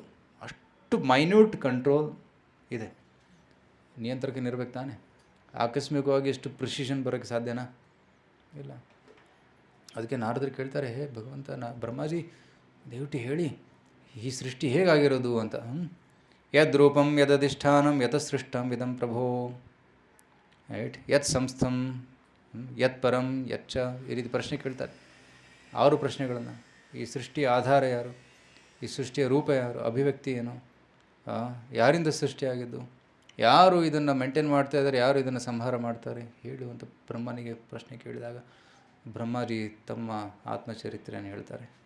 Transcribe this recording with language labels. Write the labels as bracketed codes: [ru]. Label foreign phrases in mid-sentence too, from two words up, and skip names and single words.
[kn] ಅಷ್ಟು [en] minute control [kn] ಇದೆ. ನಿಯಂತ್ರಕನಿರ್ಬೇಕು ತಾನೆ. ಆಕಸ್ಮಿಕವಾಗಿ ಎಷ್ಟು ಪ್ರಿಸಿಷನ್ ಬರೋಕ್ಕೆ ಸಾಧ್ಯನಾ? ಇಲ್ಲ. ಅದಕ್ಕೆ ನಾರದರು ಕೇಳ್ತಾರೆ, ಹೇ ಭಗವಂತ, ಬ್ರಹ್ಮಾಜಿ ದಯವಿಟ್ಟು ಹೇಳಿ ಈ ಸೃಷ್ಟಿ ಹೇಗಾಗಿರೋದು ಅಂತ. [sa] ಯದ್ ರೂಪಂ ಯದಧಿಷ್ಠಾನಂ ಯತ್ ಸೃಷ್ಟಂ ಇದಂ ಪ್ರಭೋ. ರೈಟ್. ಯತ್ ಸಂಸ್ಥಂ ಯತ್ ಪರಂ ಯಚ್ಚ, [kn] ಈ ರೀತಿ ಪ್ರಶ್ನೆ ಕೇಳ್ತಾರೆ. 6 ಪ್ರಶ್ನೆಗಳನ್ನು. ಈ ಸೃಷ್ಟಿಯ ಆಧಾರ ಯಾರು? ಈ ಸೃಷ್ಟಿಯ ರೂಪ ಯಾರು? ಅಭಿವ್ಯಕ್ತಿ ಏನು? ಯಾರಿಂದ ಸೃಷ್ಟಿಯಾಗಿದ್ದು? ಯಾರು ಇದನ್ನು ಮೇಂಟೈನ್ ಮಾಡ್ತಾ ಇದ್ದಾರೆ? ಯಾರು ಇದನ್ನು ಸಂಹಾರ ಮಾಡ್ತಾರೆ? ಹೇಳುವಂಥ ಬ್ರಹ್ಮನಿಗೆ ಪ್ರಶ್ನೆ ಕೇಳಿದಾಗ ಬ್ರಹ್ಮಾಜಿ ತಮ್ಮ ಆತ್ಮಚರಿತ್ರೆಯನ್ನು ಹೇಳ್ತಾರೆ.